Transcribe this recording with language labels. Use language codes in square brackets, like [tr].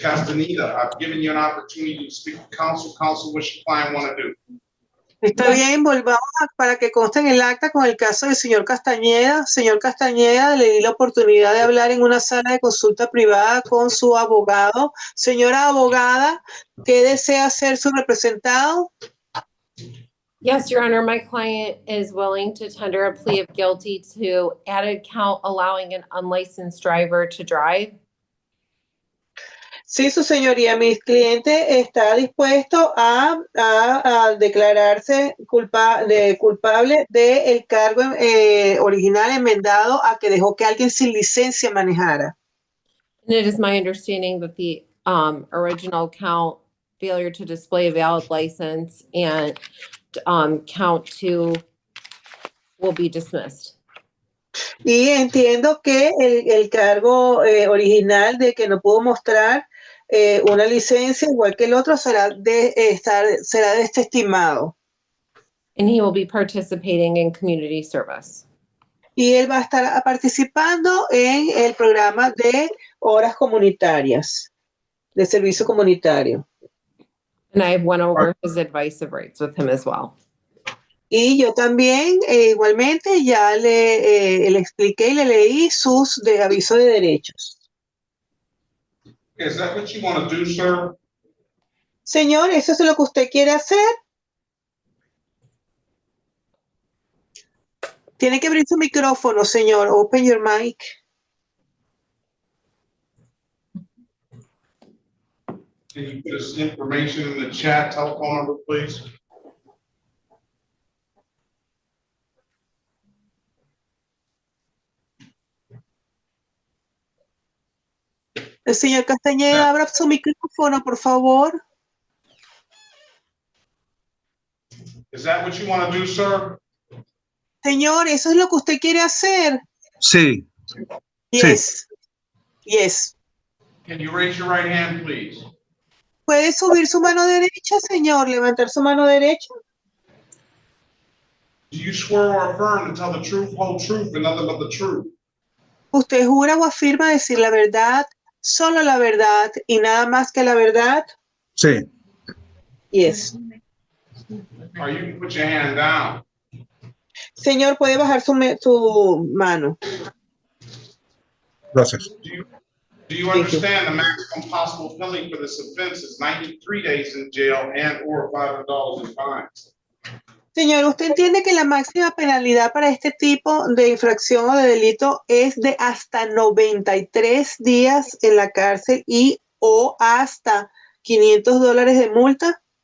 [en] Castaneda, I've given you an opportunity to speak to counsel. Counsel, what your client want to do? [es] Está bien, volvamos para que conste en el acta con el caso del señor Castañeda. Señor Castañeda, le di la oportunidad de hablar en una sala de consulta privada con su abogado. Señora abogada, ¿qué desea ser su representado? [en] Yes, Your Honor, my client is willing to tender a plea of guilty to added count allowing an unlicensed driver to drive. [es] Sí, su señoría, mi cliente está dispuesto a declararse culpable del cargo original enmendado a que dejó que alguien sin licencia manejara. [en] And it is my understanding that the original count, failure to display a valid license, and count 2 will be dismissed. [es] Y entiendo que el cargo original de que no pudo mostrar una licencia igual que el otro será desestimado. [en] And he will be participating in community service. [es] Y él va a estar participando en el programa de horas comunitarias, de servicio comunitario. [en] And I went over his advice of rights with him as well. [es] Y yo también, igualmente, ya le expliqué y le leí sus avisos de derechos. [en] Is that what you want to do, sir? [es] Señor, ¿eso es lo que usted quiere hacer? Tiene que abrir su micrófono, señor. [en] Open your mic. Can you put this information in the chat, telephone number, please? [es] El señor Castañeda, abra su micrófono, por favor. [en] Is that what you want to do, sir? [es] Señor, ¿eso es lo que usted quiere hacer? Sí. [en] Yes. Yes. Can you raise your right hand, please? [es] ¿Puede subir su mano derecha, señor? Levantar su mano derecha. [en] Do you swear or affirm to tell the truth, whole truth, and nothing but the truth? [es] ¿Usted jura o afirma decir la verdad, solo la verdad y nada más que la verdad? Sí. [en] Yes. Or you can put your hand down. [es] Señor, puede bajar su mano. Gracias. [en] Do you understand the maximum possible penalty for this offense is 93 days in jail and or $500 in fines? [es] Señor, ¿usted entiende que la máxima penalidad para este tipo de infracción o de delito es de hasta 93 días en la cárcel y o hasta $500 de multa?